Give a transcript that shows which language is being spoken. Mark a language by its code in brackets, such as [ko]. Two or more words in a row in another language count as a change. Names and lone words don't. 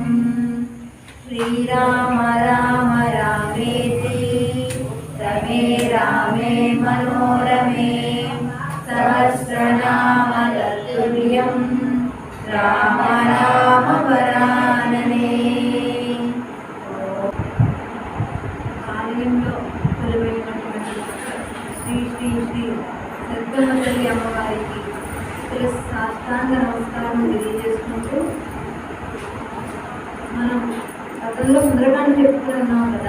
[sa] श्रीराम राम रामेति रमे रामे मनोरमे सहस्रनाम तत्तुल्यं राम राम वरानने। [te] ఆలయంలో కొలువైనటువంటి శ్రీ శ్రీ శ్రీ సద్గమ తల్లి అమ్మవారికి సాష్టాంగ నమస్కారం తెలియజేసుకుంటూ మనం గతంలో సుందరకాండ చెప్పుకున్నాం కదా.